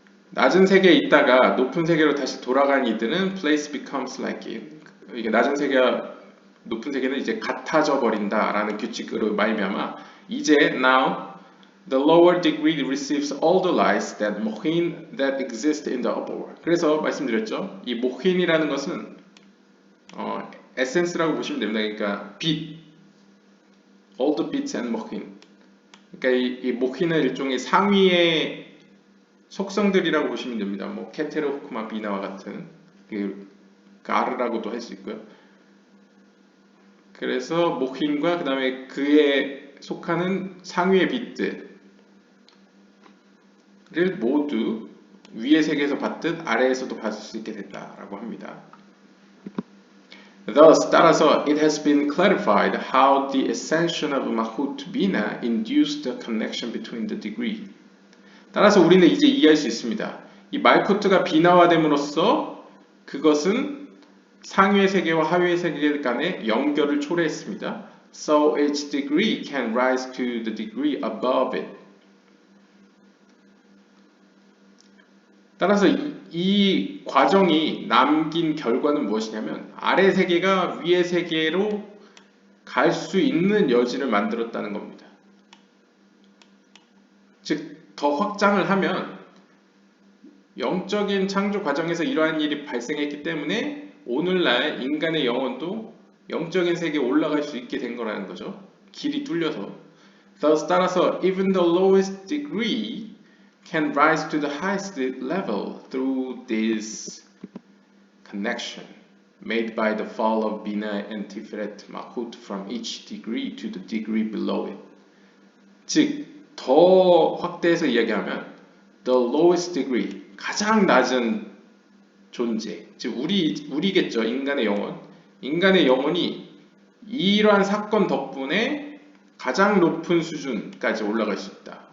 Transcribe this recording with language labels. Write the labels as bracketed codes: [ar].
[ko] 낮은 세계에 있다가 높은 세계로 다시 돌아간 이들은 [en] place becomes like it. [ko] 이게 낮은 세계와 높은 세계는 이제 같아져 버린다라는 규칙으로 말미암아 이제 [en] now the lower degree receives all the lights that mohin that exist in the upper world. [ko] 그래서 말씀드렸죠. 이 mohin이라는 것은 에센스라고 보시면 됩니다. 그러니까 빛, [en] all the bits and mohin. [ko] 그러니까 이 mohin은 일종의 상위의 속성들이라고 보시면 됩니다. 뭐 케테르, 호크마, 비나와 같은 그 가르라고도 할 수 있고요. 그래서 모힌과 그 다음에 그에 속하는 상위의 빛들을 모두 위의 세계에서 봤듯 아래에서도 봤을 수 있게 됐다라고 합니다. [en] Thus, [ko] 따라서 [en] it has been clarified how the ascension of Mahut Bina induced the connection between the degree. [ko] 따라서 우리는 이제 이해할 수 있습니다. 이 말코트가 비나화됨으로써 그것은 상위의 세계와 하위의 세계 간의 연결을 초래했습니다. [en] So each degree can rise to the degree above it. [ko] 따라서 이 과정이 남긴 결과는 무엇이냐면 아래 세계가 위의 세계로 갈 수 있는 여지를 만들었다는 겁니다. 즉, 더 확장을 하면 영적인 창조 과정에서 이러한 일이 발생했기 때문에 오늘날 인간의 영혼도 영적인 세계에 올라갈 수 있게 된 거라는 거죠. 길이 뚫려서. [en] Thus, [ko] 따라서 [en] even the lowest degree can rise to the highest level through this connection made by the fall of Bina and Tiferet Malchut from each degree to the degree below it. [ko] 즉, 더 확대해서 이야기하면 [en] the lowest degree, [ko] 가장 낮은 존재, 즉 우리겠죠. 인간의 영혼. 인간의 영혼이 이러한 사건 덕분에 가장 높은 수준까지 올라갈 수 있다.